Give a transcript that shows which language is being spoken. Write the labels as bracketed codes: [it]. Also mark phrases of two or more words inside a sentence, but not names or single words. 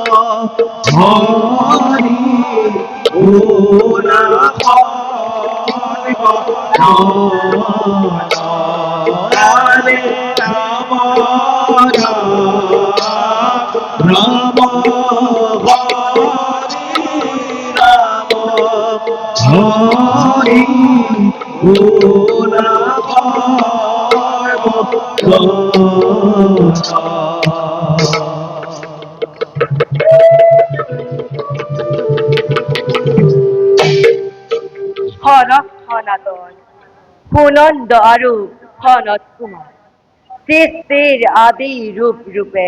[as] হরি ওলা হরি হরে রাম রাম হরি ওলা হনক সনাতন সুনন্দ আৰু সনত কুমাৰ সৃষ্টিৰ আদি ৰূপ ৰূপে